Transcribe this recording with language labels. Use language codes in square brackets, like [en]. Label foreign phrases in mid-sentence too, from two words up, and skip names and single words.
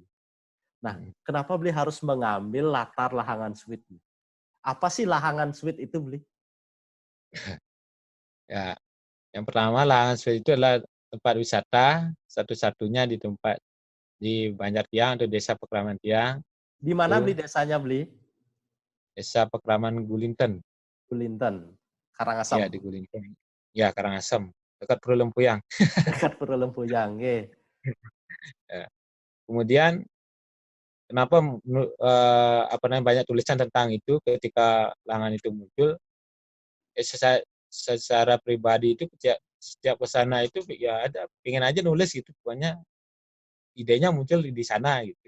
[id] Nah, kenapa Bli harus mengambil latar Lahangan Suit? Apa sih Lahangan Suit itu, Bli? Ya, yang pertama Lahangan Suit itu adalah tempat wisata satu-satunya di Banjartiang atau Desa Pekraman Tiang. Di mana Bli desanya, Bli? Desa Pekraman Gulinten. Gulinten, Ya, Karangasem. di Gulinten. Ya, Karangasem, dekat Pura Lempuyang. Dekat Pura Lempuyang, Ya. Kemudian kenapa banyak tulisan tentang itu ketika Lahangan itu muncul? Secara pribadi itu setiap ke sana itu ya ada pengen aja nulis gitu, pokoknya idenya muncul di sana gitu.